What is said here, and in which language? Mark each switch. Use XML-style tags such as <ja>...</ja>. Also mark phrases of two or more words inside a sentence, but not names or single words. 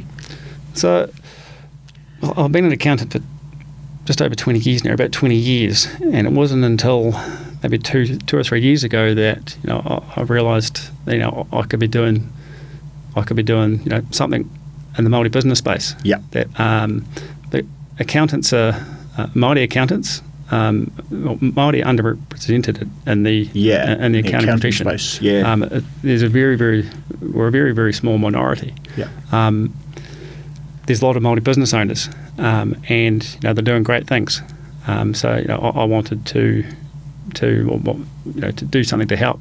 <en>So I've been an accountant for just over 20 years now, about 20 years, and it wasn't until maybe two or 3 years ago that I realised I could be doing something in the Māori business space. Yeah. That the accountants are Māori accountants. Māori are underrepresented in the accounting profession space. Yeah. There's we're a very, very small minority. Yeah. There's a lot of Māori business owners, and they're doing great things. So I wanted to do something to help.</en>